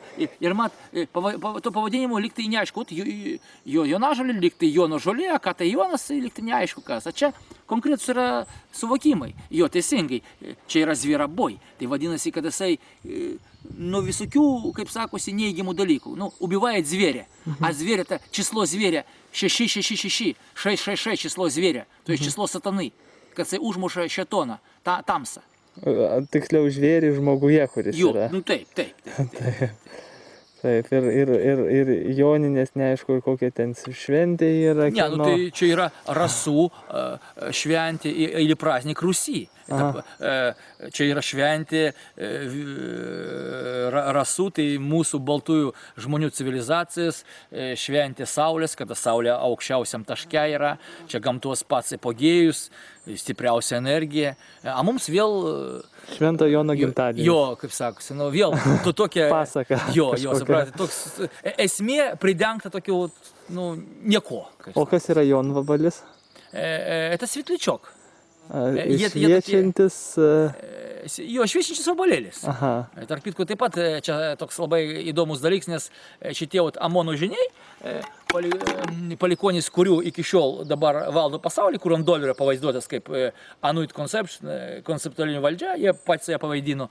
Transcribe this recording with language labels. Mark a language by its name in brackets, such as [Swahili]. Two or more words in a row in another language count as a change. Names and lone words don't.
[Lithuanian] Ir mat, to pavadinimo liktai neaišku, jo jonažolė liktai jono žolė, ką tai jonas, liktai neaišku kas. O čia konkretus yra suvokimai. Jo, teisingai, čia yra zvieraboj. Tai vadinasi, kad jisai nuo visokių, kaip sakosi, neįgimų dalykų. Nu, [Russian] убивает зверя. А зверь это число зверя 666, 666 число зверя, то есть число сатаны, [Lithuanian] kad jisai užmuša šetoną, tamsą. Tiksliau žvėrį žmoguje, kuris Jo, yra. nu taip. Taip, ir joninės, neaišku, kokia ten šventė yra. Ne, nu tai čia yra rasų šventė [Russian] или праздник Руси. [Lithuanian] Čia yra šventė rasų, tai mūsų baltųjų žmonių civilizacijas, šventė saulės, kada saulė aukščiausiam taške yra, čia gamtos pats apogėjus, stipriausia energija. A mums vėl... Švento Jono gimtadienis. Jo, kaip sakosi, nu vėl, tu tokia... Pasaka. Jo, supratė, toks esmė pridengta tokiu, nu, nieko. O kas yra jonvabalis? [Russian] Это светлячок. [Lithuanian] Šviečiantis... Jo, šviečiantis vabalėlis. Aha. Tarp kitko, taip pat čia toks labai įdomus dalykas, nes šitie Amono žiniai, palikonis, kurių iki šiol dabar valdo pasaulį, kur ant dolerio pavaizduotas kaip Anuit konceptualinė valdžia, jie patys ją pavaidino.